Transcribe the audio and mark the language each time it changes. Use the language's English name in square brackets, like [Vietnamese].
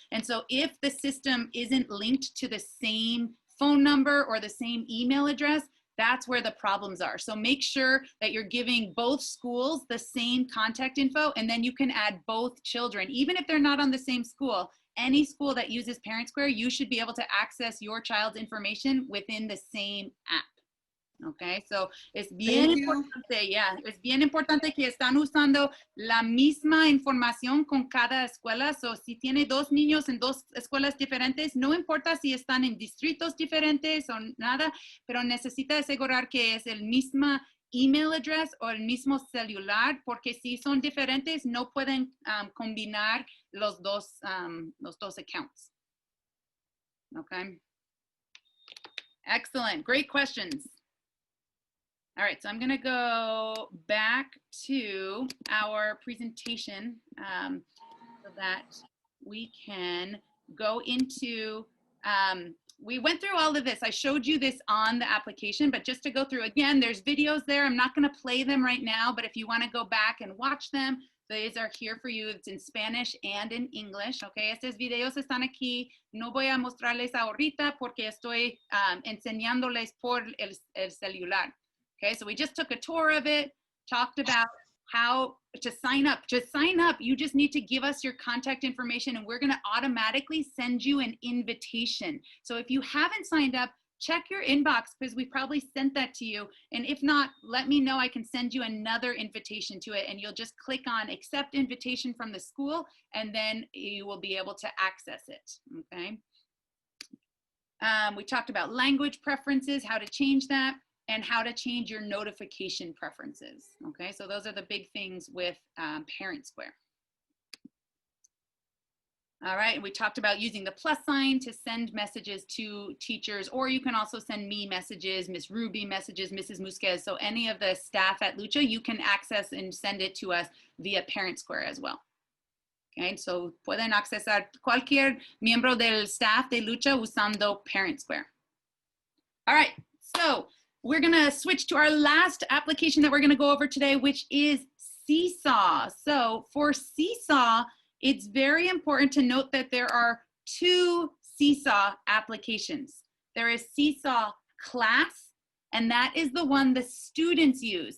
[English] And so if the system isn't linked to the same phone number or the same email address, that's where the problems are. So make sure that you're giving both schools the same contact info, and then you can add both children. Even if they're not on the same school, any school that uses ParentSquare, you should be able to access your child's information within the same app. Okay, so [Spanish] es bien importante, es bien importante que están usando la misma información con cada escuela. So, si tiene dos niños en dos escuelas diferentes, no importa si están en distritos diferentes o nada, pero necesita asegurar que es el mismo email address o el mismo celular, porque si son diferentes, no pueden combinar los dos accounts. [English] Okay. Excellent, great questions. All right, so I'm gonna go back to our presentation so that we can go into, we went through all of this. I showed you this on the application, but just to go through again, there's videos there. I'm not gonna play them right now, but if you wanna go back and watch them, these are here for you. It's in Spanish and in English, okay? [Spanish] Estos videos están aquí. No voy a mostrarles ahorita porque estoy enseñándoles por el celular. [English] Okay, so we just took a tour of it, talked about how to sign up. To sign up, you just need to give us your contact information and we're gonna automatically send you an invitation. So if you haven't signed up, check your inbox because we probably sent that to you. And if not, let me know. I can send you another invitation to it, and you'll just click on accept invitation from the school, and then you will be able to access it, okay? We talked about language preferences, how to change that, and how to change your notification preferences, okay? So those are the big things with ParentSquare. All right, we talked about using the plus sign to send messages to teachers, or you can also send me messages, Miss Ruby messages, Mrs. Musquez. So any of the staff at Lucha, you can access and send it to us via ParentSquare as well. Okay, so [Spanish] pueden accesar cualquier miembro del staff de Lucha usando ParentSquare. [English] All right, so we're gonna switch to our last application that we're gonna go over today, which is Seesaw. So for Seesaw, it's very important to note that there are two Seesaw applications. There is Seesaw Class, and that is the one the students use.